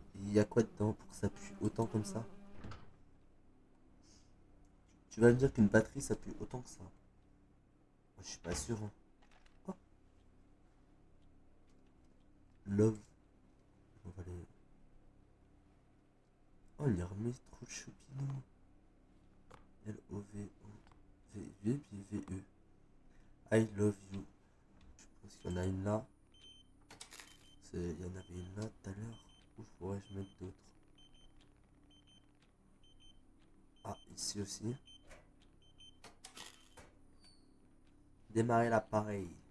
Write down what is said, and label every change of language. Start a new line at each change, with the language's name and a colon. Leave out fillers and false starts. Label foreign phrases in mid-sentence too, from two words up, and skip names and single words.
French: Il y a quoi dedans pour que ça pue autant comme ça? Tu vas me dire qu'une batterie ça pue autant que ça? Moi, je suis pas sûr, hein. Quoi? Love. On va les... Oh, il les remet trop de choupinou. L-O-V-O-V-V puis V-E.
English: I love you.
French: Je pense qu'il y en a une là. Il y en avait une là tout à l'heure. Où pourrais-je mettre d'autres? Ah, ici aussi. Démarrer l'appareil.